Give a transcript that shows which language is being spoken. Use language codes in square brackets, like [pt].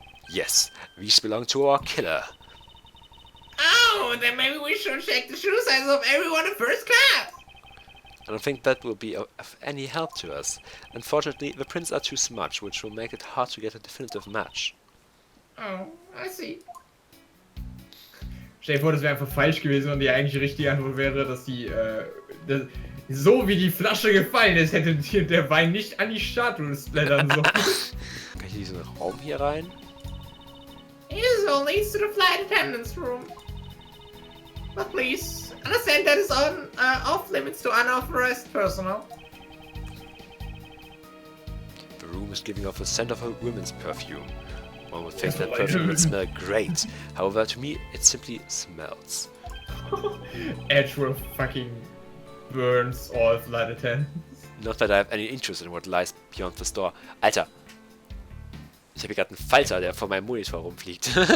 [en] Yes, these belong to our killer. Oh, then maybe we should check the shoe size of everyone in first class. I don't think that will be of any help to us. Unfortunately, the prints are too smudged, which will make it hard to get a definitive match. Oh, I see. [de] Stell dir vor, das wäre einfach falsch gewesen und die eigentlich richtige Antwort wäre, dass die, so wie die Flasche gefallen ist, hätte der Wein nicht an die Statue splattern sollen. Kann ich in diesen Raum hier rein? [en] This all leads to the flight attendant's room. But please, understand that is off limits to unauthorized personnel. The room is giving off a scent of a woman's perfume. One would think that perfume would smell great. However, to me, it simply smells. Edgeworth fucking burns all flight attendants. Not that I have any interest in what lies beyond the store. [de] Alter! Ich habe hier gerade einen Falter, der vor meinem Monitor rumfliegt.